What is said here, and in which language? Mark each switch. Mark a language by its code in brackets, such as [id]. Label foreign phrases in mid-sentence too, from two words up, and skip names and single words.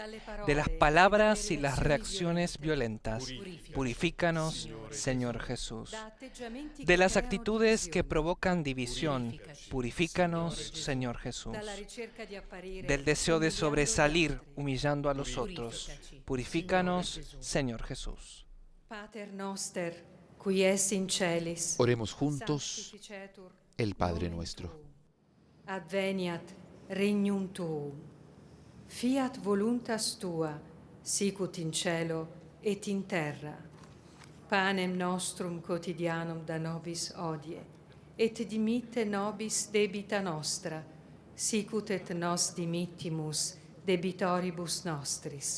[es] De las palabras y las reacciones violentas, purifícanos, Señor Jesús. De las actitudes que provocan división, purifícanos, Señor Jesús. Del deseo de sobresalir humillando a los otros, purifícanos, Señor Jesús. [la] Pater noster, qui es in celis, [es] Oremos juntos [la] sanctificetur [es] el Padre [la] nomen [es] nuestro. [la] tuum. Adveniat regnum tuum. Fiat voluntas tua, sicut in cielo et in terra. Panem nostrum quotidianum da nobis hodie, et dimitte nobis debita nostra, sicut et nos dimittimus debitoribus nostris.